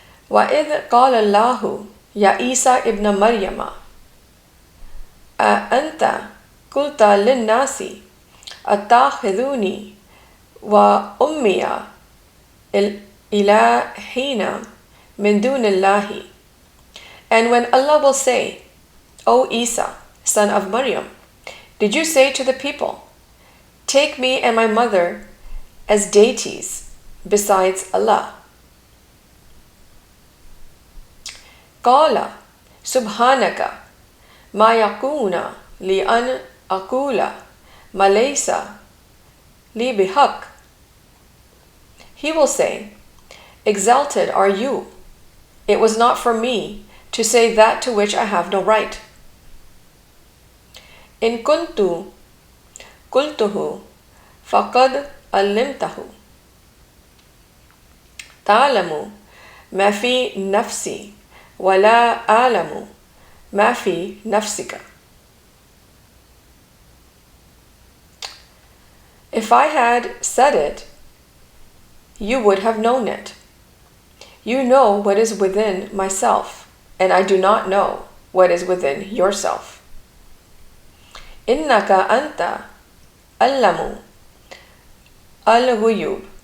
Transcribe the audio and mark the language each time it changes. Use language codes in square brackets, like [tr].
[ar] وَإِذْ قَالَ اللَّهُ يَا عِيسَى ابْنَ مَرْيَمَ أَأَنْتَ قُلْتَ لِلنَّاسِ أَتَّخِذُونِي وَأُمِّيَ إِلَٰهِينَ مِن دُونِ اللَّهِ. [en] And when Allah will say, O Isa, son of Maryam, did you say to the people, take me and my mother as deities besides Allah? [ar] قال سبحانك ما يكون لي أن أقول ما ليس لي بحق. [en] He will say, exalted are you. It was not for me to say that to which I have no right. [ar] إن كنت قلته فقد علمته تعلم ما في نفسي ولا أعلم ما في نفسك. [en] If I had said it, you would have known it. You know what is within myself, and I do not know what is within yourself. [ar] إنك أنت علم الغيوب.